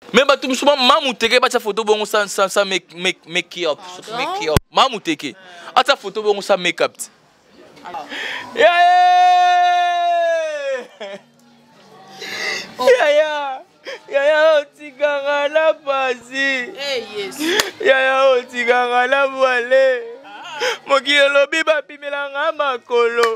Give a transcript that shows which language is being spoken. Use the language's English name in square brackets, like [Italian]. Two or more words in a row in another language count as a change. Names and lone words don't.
[Lingala] Mais bato musuma mamuteke ba ta photo bongo [French] sans make up. [Lingala] Mamuteke. Ata photo bongo [French] sans make up. [Lingala] Yaya otikanga na pasi. [English] Yes. [Lingala] Yaya otikanga na voile. Mokilo lobi ba pimelanga makolo.